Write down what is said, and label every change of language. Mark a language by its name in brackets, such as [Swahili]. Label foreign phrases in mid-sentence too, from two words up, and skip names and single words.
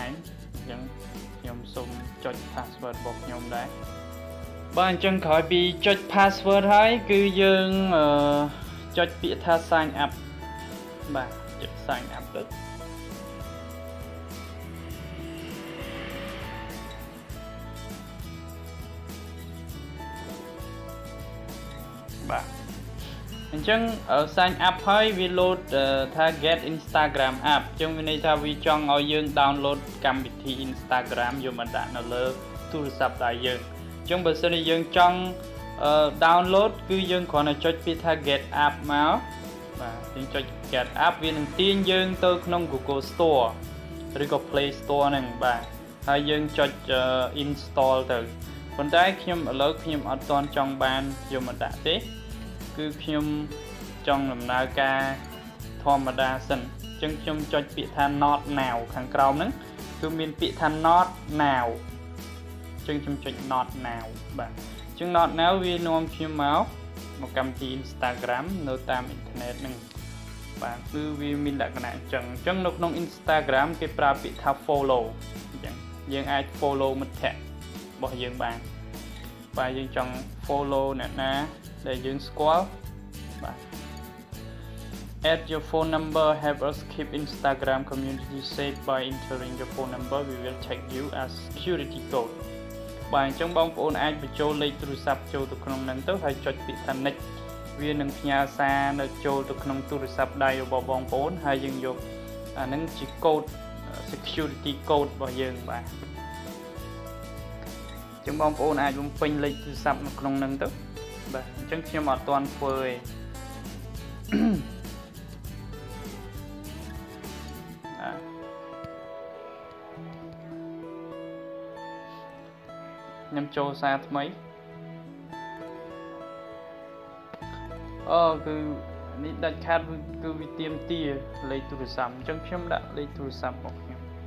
[Khmer] ងអញ្ចឹងខ្ញុំសូមចុច password របស់ខ្ញុំដែរបាទអញ្ចឹងក្រោយពីចុច password ហើយគឺយើងចុចពាក្យថា [English] sign up [Khmer] បាទចុច [English] sign up [Khmer] ទៅបាទអញ្ចឹង [English] sign up [Khmer] ហើយវា load ថា [English] get Instagram app [Khmer] អញ្ចឹងវាន័យថាវាចង់ឲ្យយើង download កម្មវិធី Instagram យកមកដាក់នៅលើទូរស័ព្ទដៃយើងអញ្ចឹងបើសិនជាយើងចង់ download គឺយើងគ្រាន់តែចុចពាក្យថា [English] get app [Khmer] មកបាទយើងចុច [English] get app [Khmer] វានឹងទាញយើងទៅក្នុង Google Store ឬក៏ Play Store ហ្នឹងបាទហើយយើងចុច install ទៅអប៉ុន្តែខ្ញុំឥឡូវខ្ញុំអត់ទាន់ចង់បានយកមកដាក់ទេគឺខ្ញុំចង់ដំណើរការធម្មតាសិនអញ្ចឹងខ្ញុំចុចពាក្យថា [English] not now [Khmer] ខាងក្រោមហ្នឹងគឺ មានពាក្យថា [English] not now [Khmer] អញ្ចឹងខ្ញុំចុច [English] not now [Khmer] បាទអញ្ចឹង [English] not now [Khmer] វានាំខ្ញុំមកកម្មវិធី Instagram នៅតាមអ៊ីនធឺណិតហ្នឹងបាទគឺវាមាន លក្ខណៈអញ្ចឹងនៅក្នុង Instagram គេប្រើពាក្យថា follow អញ្ចឹងយើងអាច follow មិត្តភ័ក្តិរបស់យើងបានបាទយើងចង់ follow អ្នកណាដែលយើងស្គាល់បាទ [English] add your phone number help us keep Instagram community safe by entering your phone number we will check you as security code [Khmer] បាទអញ្ចឹងបងប្អូនអាចបញ្ចូលលេខទូរស័ព្ទចូលទៅក្នុងហ្នឹងទៅហើយចុចពាក្យថា next វានឹងផ្ញើសារនៅចូលទៅក្នុងទូរស័ព្ទដៃរបស់បងប្អូនហើយយើងយកអាហ្នឹងជា code [English] security code [Khmer] របស់យើងបាទ អញ្ចឹងបងប្អូនអាចបំពេញលេខទូរស័ព្ទនៅក្នុងហ្នឹងទៅបាទអញ្ចឹងខ្ញុំអត់ទាន់ធ្វើទេខ្ញុំចូលសារថ្មីគឺនេះដាច់ខាតគឺវាទាមទារលេខទូរស័ព្ទអញ្ចឹងខ្ញុំដាក់លេខទូរស័ព្ទរបស់ខ្ញុំ